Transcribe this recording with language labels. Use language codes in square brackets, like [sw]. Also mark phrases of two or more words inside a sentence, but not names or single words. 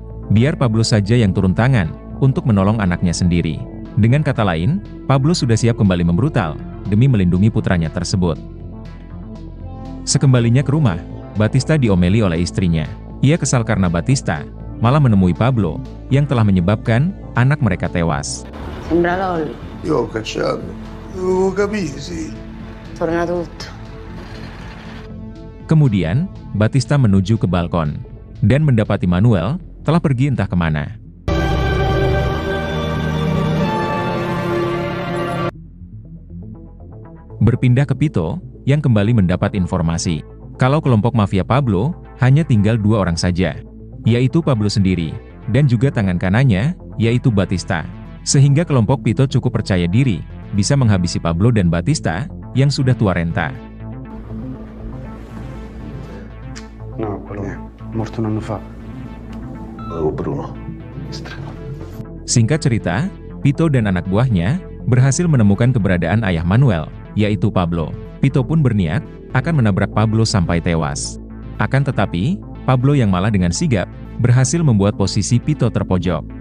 [id] Biar Pablo saja yang turun tangan untuk menolong anaknya sendiri. Dengan kata lain, Pablo sudah siap kembali membrutal demi melindungi putranya tersebut. Sekembalinya ke rumah, Batista diomeli oleh istrinya. Ia kesal karena Batista malah menemui Pablo yang telah menyebabkan anak mereka tewas. [it] Sembra LOL. Io ho cacciato. Devo capire, sì. Torna tutto. [id] Kemudian, Batista menuju ke balkon dan mendapati Manuel telah pergi entah kemana. Berpindah ke Pito, yang kembali mendapat informasi kalau kelompok mafia Pablo hanya tinggal 2 orang saja, yaitu Pablo sendiri, dan juga tangan kanannya, yaitu Batista. Sehingga kelompok Pito cukup percaya diri, bisa menghabisi Pablo dan Batista, yang sudah tua renta. [it] No, quello morto un anno fa. Bruno. [id] Singkat cerita, Pito dan anak buahnya berhasil menemukan keberadaan ayah Manuel, yaitu Pablo. Pito pun berniat akan menabrak Pablo sampai tewas. Akan tetapi, Pablo yang malah dengan sigap berhasil membuat posisi Pito terpojok.